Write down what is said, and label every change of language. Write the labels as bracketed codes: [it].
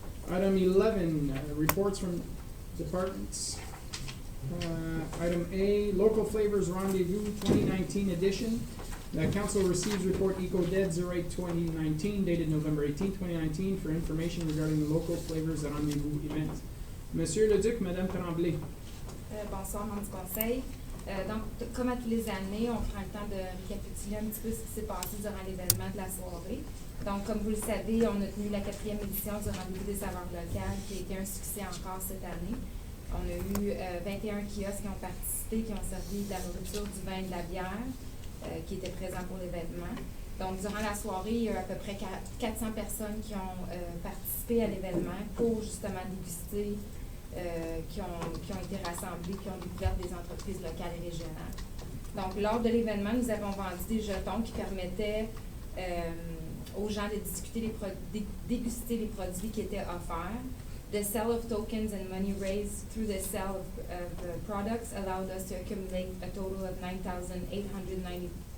[en] Item 11, reports from departments. Item A, Local Flavors Rendez-Vous 2019 edition. The council receives report EcoDead 08-2019 dated November 18, 2019 for information regarding the Local Flavors Rendez-Vous event. [fr] Monsieur le Duc, Madame Tremblay. Bonsoir, membre du Conseil. Donc, comme à tous les années, on prend le temps de récapituler un petit peu ce qui s'est passé durant l'événement de la soirée. Donc, comme vous le savez, on a tenu la 4e édition du Rendez-Vous des saveurs locales, qui a été un succès encore cette année. On a eu 21 kiosques qui ont participé, qui ont servi de la nourriture, du vin et de la bière, qui étaient présents pour l'événement. Donc, durant la soirée, il y a eu à peu près 400 personnes qui ont participé à l'événement pour justement déguster, qui ont été rassemblées, qui ont découvert des entreprises locales et régionales. Donc, lors de l'événement, nous avons vendu des jetons qui permettaient aux gens de déguster les produits qui étaient offerts. [en] The sale of tokens and money raised through the sale of products allowed us to accumulate a total of $9,892.